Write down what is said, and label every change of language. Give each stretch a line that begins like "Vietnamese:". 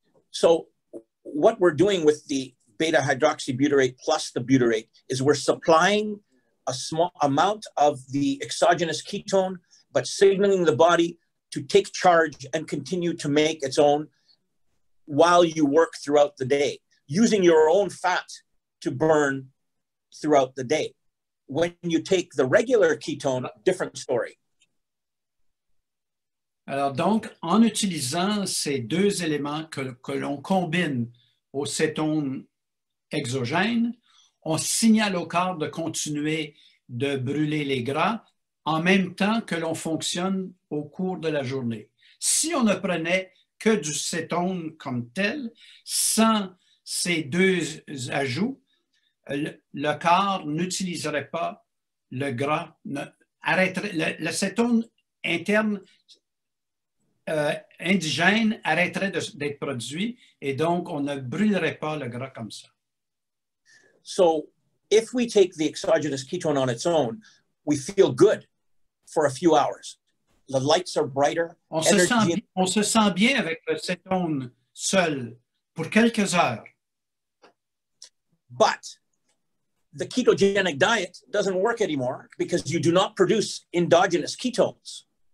English: So what we're doing with the beta hydroxybutyrate plus the butyrate is we're supplying a small amount of the exogenous ketone, but signaling the body to take charge and continue to make its own while you work throughout the day, using your own fat to burn throughout the day. When you take the regular ketone, different story.
French: Alors donc, en utilisant ces deux éléments que l'on combine au cétone exogène, on signale au corps de continuer de brûler les gras en même temps que l'on fonctionne au cours de la journée. Si on ne prenait que du cétone comme tel, sans ces deux ajouts, le corps n'utiliserait pas le gras, le cétone interne indigène arrêterait d'être produit et donc on ne brûlerait pas le gras comme ça.
English: So if we take the exogenous ketone on its own, we feel good for a few hours. The lights are brighter.
French: On se sent bien avec le cétone seul pour quelques heures.
English: But the ketogenic diet doesn't work anymore because you do not produce endogenous ketones.